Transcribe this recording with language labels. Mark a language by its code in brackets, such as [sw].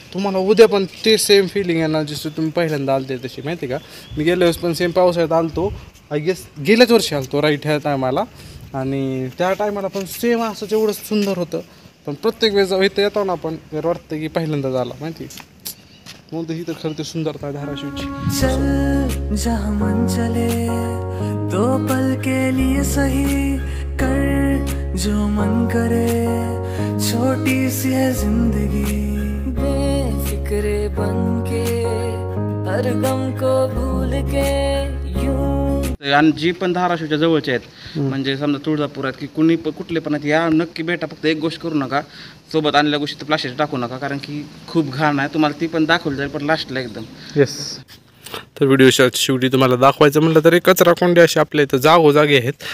[mr] तुम्हाला उद्या पण ते सेम फिलिंग आहे ना जसं तुम्ही पहिल्यांदा आलते तशी माहिती का. मी गेल्या वेळेस पण सेम पावसाळ्यात आलतो. आय गेस गेल्याच वर्षी आलतो राईट ह्या टायमाला. आणि त्या टायमाला पण सेम असं एवढं सुंदर होतं. पण प्रत्येक वेळेस इथं येतो ना आपण वाटतं की पहिल्यांदा झाला माहिती. मग ही तर खरं ते सुंदरता धाराशिवची. [hi] चल जहाँ मन चले दो पल के लिए सही कर जो मन करे छोटी सी है जिंदगी बेफिक्रे बन के हर गम को भूल के यूं. [mr] आणि जी पण धाराशिवच्या जवळचे आहेत म्हणजे समजा तुळजापूर आहेत की कुणी कुठले पण आहेत या नक्की भेटा. फक्त एक गोष्ट करू नका. सोबत आणलेल्या गोष्टी तर प्लास्टिक टाकू नका कारण की खूप घाण आहे. तुम्हाला ती पण दाखवली जाईल पण लास्टला एकदम. [en] Yes. [mr] तर व्हिडिओच्या शेवटी तुम्हाला दाखवायचं म्हटलं तर कचरा कोंडे असे आपल्या इथं जागोजागी आहेत.